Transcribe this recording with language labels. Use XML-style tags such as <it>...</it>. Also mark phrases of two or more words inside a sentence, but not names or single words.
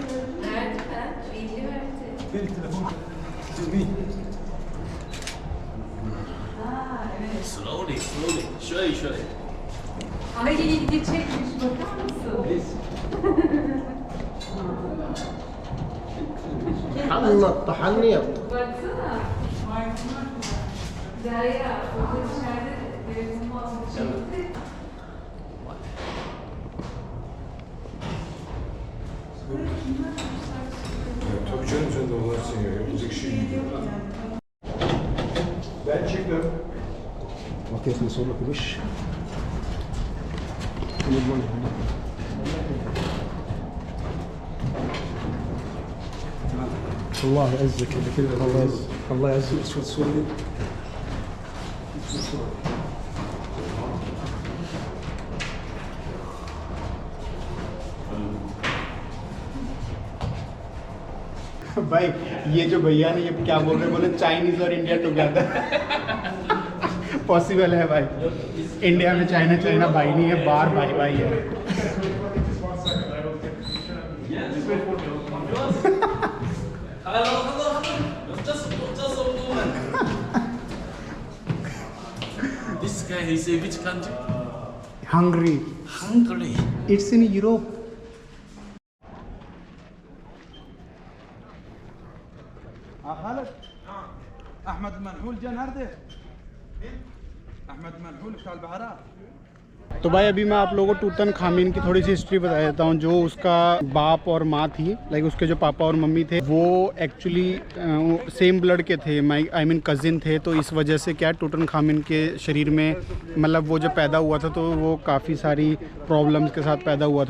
<en>Slowly.</en> <tr>Şöyle. Ay ilgi çekmiş bakar mısın?</tr> <ar>طحني يا ابو.</ar> <tr>Tabii canım sen de olarsın ya. Yapacak şey değil. Ben çıktım.</tr> <ar>وكيف نصور لك الوش؟ الله يعزك الله يعزك الله يعزك تصورني.</ar> <hi>भाई ये जो भैया ने ये क्या बोल रहे हैं, बोले चाइनीज और इंडिया</hi> <en>together possible</en> <hi>है भाई। इंडिया में चाइना चाइना भाई नहीं है, बाहर भाई भाई है।</hi> <en>Just a woman. This guy is in which country? हंगरी, Hungary. It's in Europe.</en> <ar>خالد احمد منحول جا النهارده. احمد منحول بتاع البهارات.</ar> <hi>तो भाई अभी मैं आप लोगों को टूटन खामिन की थोड़ी सी हिस्ट्री बता देता हूँ। जो उसका बाप और माँ थी, लाइक उसके जो पापा और मम्मी थे, वो</hi> <en>actually same blood</en> <hi>के थे,</hi> <en>I mean</en> <hi>कज़िन थे। तो इस वजह से क्या टूटन खामिन के शरीर में, मतलब वो जब पैदा हुआ था तो वो काफ़ी सारी प्रॉब्लम्स के साथ पैदा हुआ था।</hi>